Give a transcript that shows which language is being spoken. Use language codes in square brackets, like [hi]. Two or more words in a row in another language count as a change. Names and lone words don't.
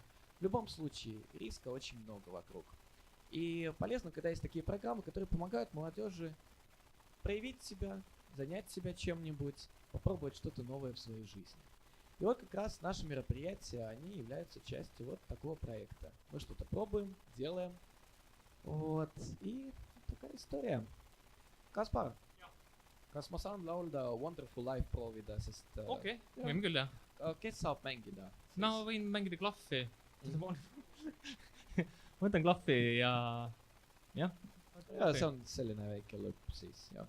[ru] В любом случае риска очень много вокруг. И полезно, когда есть такие программы, которые помогают молодежи проявить себя, занять себя чем-нибудь, попробовать что-то новое в своей жизни. И вот как раз наши мероприятия, они являются частью вот такого проекта. Мы что-то пробуем, делаем. Вот. И такая история. [et] Kaspar, kas ma saan laulda Wonderful Life proovida, sest Okei, võime küll, jah. Kes saab mängida? No võin mängida klahvi. Võtan klahvi ja jah. Ja see on selline väike lõpp siis, jah.